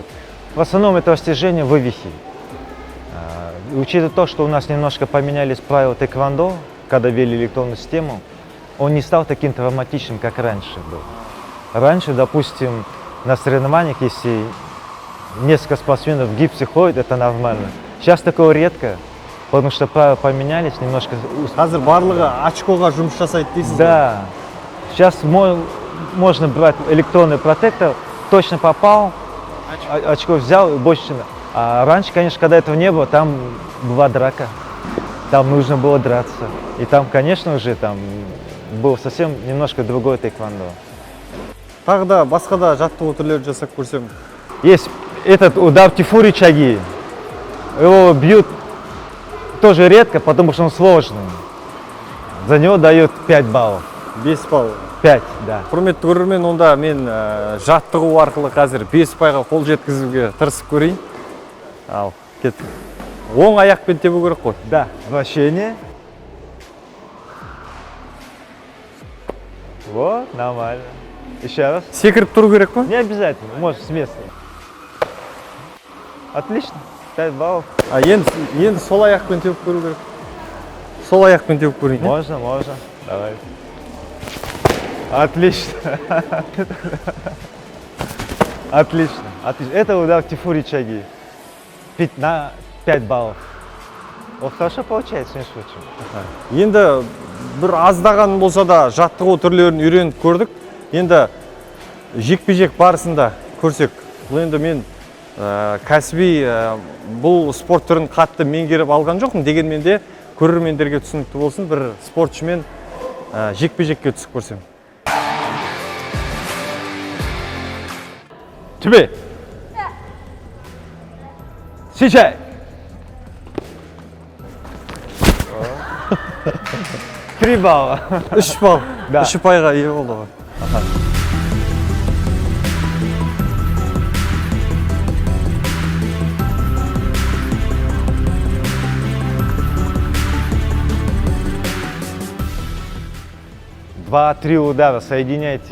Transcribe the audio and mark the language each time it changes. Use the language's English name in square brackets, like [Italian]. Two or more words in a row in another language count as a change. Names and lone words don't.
[Russian] В основном это растяжение, вывихи. Учитывая то, что у нас немножко поменялись правила тэквондо, когда ввели электронную систему, он не стал таким травматичным, как раньше был. Раньше, допустим, на соревнованиях, если несколько спортсменов в гипсе ходят, это нормально. Сейчас такое редко, потому что правила поменялись немножко. [Kazakh] Қазір барлығы очкоға жұмыс жасайды дейсіз? [Russian] Да. Сейчас можно брать электронный протектор, точно попал, очко взял и больше. А раньше, конечно, когда этого не было, там была драка. Там нужно было драться. И там, конечно, уже там был совсем немножко другой тэквондо. [Kazakh] Тағы да басқа да жаттығу түрлерін жасап көрсем. [Russian] Есть этот удар тифу рычаги. Его бьют тоже редко, потому что он сложный. За него дают 5 баллов. 5 балл. 5, да. [Kazakh] Құрметті көрермен, онда мен жаттығу арқылы қазір 5 пайға қол жеткізуге тырысып көрейін. Ал, кет. Оң аяқпен тебу керек қой. [Russian] Да, вращение. Вот, нормально. Еще раз. [Kazakh] Секіріп тұру керек қой? [Russian] Не обязательно, можешь с места. Отлично, 5 баллов. [Kazakh] Енді сол аяқпен тебіп көру керек. Сол аяқпен тебіп көрейін. [Russian] Можно. Давай. Отлично. Отлично. Это удар тифу рычаги. На 5 баллов. Вот хорошо получается, между прочим. [Kazakh] Енді бір аздаған болса да жаттығу түрлерін үйреніп көрдік. Енді жекпе-жек барысында көрсек. Бұл енді мен кәсіби бұл спорт түрін қатты меңгеріп алған жоқпын. Дегенмен де көрермендерге түсінікті болсын, бір спортшымен жекпе-жекке түсіп көрсем. [Russian] Тебе. Сейчас. 3 балла. 3 балл. Да. [Kazakh] 3 пайға ие болды ғой. [Russian] Два-три удара соединяйте.